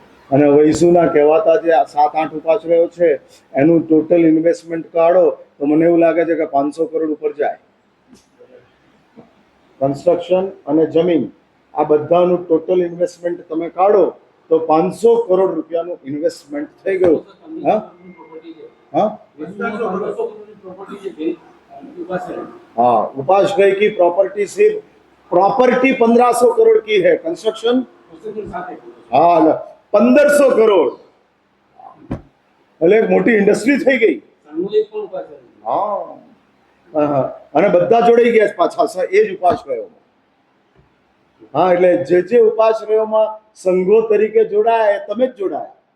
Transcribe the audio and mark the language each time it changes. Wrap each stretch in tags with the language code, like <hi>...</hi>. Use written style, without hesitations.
<gu>અને વૈસુના કહેવાતા જે 7-8 ઉપાશ્રયો છે એનું ટોટલ ઇન્વેસ્ટમેન્ટ કાઢો તો મને એવું લાગે છે કે 500 કરોડ ઉપર જાય. કન્સ્ટ્રક્શન અને જમીન આ બધાનું ટોટલ ઇન્વેસ્ટમેન્ટ તમે કાઢો તો 500 કરોડ રૂપિયાનું ઇન્વેસ્ટમેન્ટ થઈ ગયું.</gu> <hi>હા हाँ, उपाश्रय की प्रॉपर्टी सिर्फ प्रॉपर्टी 1500 करोड़ की है. कंस्ट्रक्शन हाँ</hi> <gu>1500 કરોડ, એટલે એક મોટી ઇન્ડસ્ટ્રી થઈ ગઈ. હા, અને બધા જોડાઈ ગયા છે પાછા એ જ ઉપાશ્રયોમાં. હા, એટલે જે ઉપાશ્રયોમાં સંઘો તરીકે જોડાયા તમે જ જોડાયા.</gu>